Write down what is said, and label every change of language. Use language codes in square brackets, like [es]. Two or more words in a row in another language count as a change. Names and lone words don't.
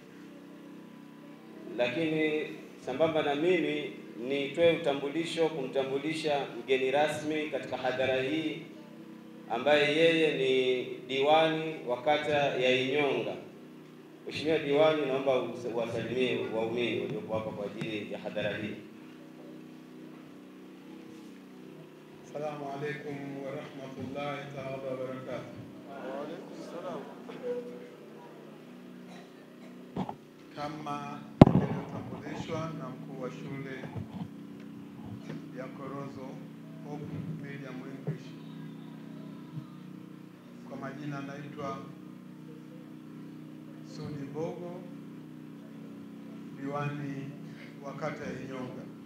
[sw] Lakini sambamba na mimi nitoe utambulisho kumtambulisha mgeni rasmi katika hadhara hii ambaye yeye ni diwani wa kata ya Inyonga. Mheshimiwa Diwani, naomba uwasalimie waumini waliopo hapa kwa ajili ya hadhara hii. [ar] السلام عليكم ورحمة الله تعالى وبركاته. وعليكم السلام. [sw] Kama nilivyotambulishwa na mkuu wa shule ya Koronzo Hope Medium English, kwa majina naitwa Sudi Bogo, diwani wa kata ya Inyonga.